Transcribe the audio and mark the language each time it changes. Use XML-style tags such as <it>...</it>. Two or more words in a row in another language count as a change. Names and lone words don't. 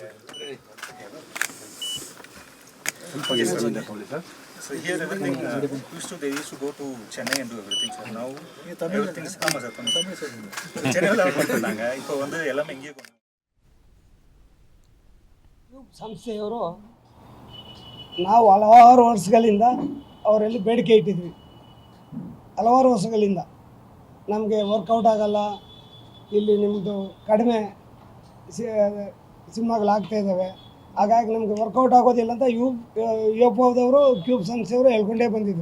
<en>So here everything they used to go to Chennai and do everything. So now everything is Tamil sir.</en> <ta>Chennai la ಮಾಡ್ತಾங்க. இப்போ வந்து எல்லாமே இங்கேயே கொண்டு</ta> <kn>ಸಂಸ್ಥೆಯವರು ನಾವು ಹಲವಾರು ವರ್ಷಗಳಿಂದ ಅವರಲ್ಲಿ ಬೇಡಿಕೆ ಇಟ್ಟಿದ್ವಿ. ಹಲವಾರು ವರ್ಷಗಳಿಂದ ನಮಗೆ ವರ್ಕೌಟ್ ಆಗಲ್ಲ, ಇಲ್ಲಿ ನಿಮ್ಮದು ಕಡಿಮೆ ಸಿನಿಮಾಗಳಾಗ್ತಾ ಇದ್ದಾವೆ, ಹಾಗಾಗಿ ನಮಗೆ ವರ್ಕೌಟ್ ಆಗೋದಿಲ್ಲ ಅಂತ ಯುಎಫ್ಒದವರು ಕ್ಯೂಬ್ ಸಂಸ್ಥೆಯವರು ಹೇಳ್ಕೊಂಡೇ ಬಂದಿದ್ದರು.</kn>